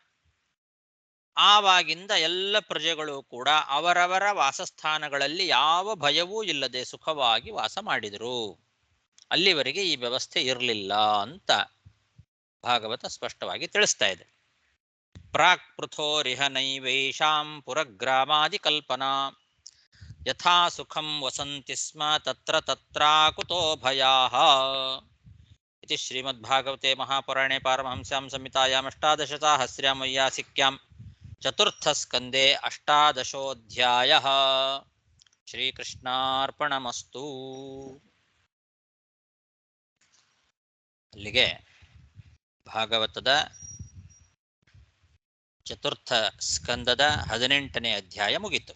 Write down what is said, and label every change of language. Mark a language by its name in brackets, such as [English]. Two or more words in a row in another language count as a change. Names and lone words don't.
[Kannada] ಆವಾಗಿಂದ ಎಲ್ಲ ಪ್ರಜೆಗಳು ಕೂಡ ಅವರವರ ವಾಸಸ್ಥಾನಗಳಲ್ಲಿ ಯಾವ ಭಯವೂ ಇಲ್ಲದೆ ಸುಖವಾಗಿ ವಾಸ ಮಾಡಿದರು. ಅಲ್ಲಿವರೆಗೆ ಈ ವ್ಯವಸ್ಥೆ ಇರಲಿಲ್ಲ ಅಂತ ಭಾಗವತ ಸ್ಪಷ್ಟವಾಗಿ ತಿಳಿಸ್ತಾ ಇದೆ. [Sanskrit] ಪ್ರಾಕ್ ಪೃಥೋರಿಹ ನೈವೈಷಾಂ ಪುರಗ್ರಾಮಾದಿ ಕಲ್ಪನಾ ಯಥಾ ಸುಖಂ ವಸಂತಿ ಸ್ಮ ತತ್ರ ತತ್ರಾಕುತೋ ಭಯಾಃ. ಇತಿ ಶ್ರೀಮದ್ಭಾಗವತೆ ಮಹಾಪುರಾಣೆ ಪಾರಮಹಂಸ್ಯಾಂ ಸಂಹಿತಾಯಾಂ ಅಷ್ಟಾದಶಸಾಹಸ್ರ್ಯಾಂ ವೈಯಾಸಿಕ್ಯಾಂ ಚತುರ್ಥಸ್ಕಂದೇ ಅಷ್ಟಾದಶೋಧ್ಯಾಯಃ. ಶ್ರೀಕೃಷ್ಣಾರ್ಪಣಮಸ್ತು. [Kannada] ಅಲ್ಲಿಗೆ ಭಾಗವತದ ಚತುರ್ಥ ಸ್ಕಂದದ 18ನೇ ಅಧ್ಯಾಯ ಮುಗಿತು.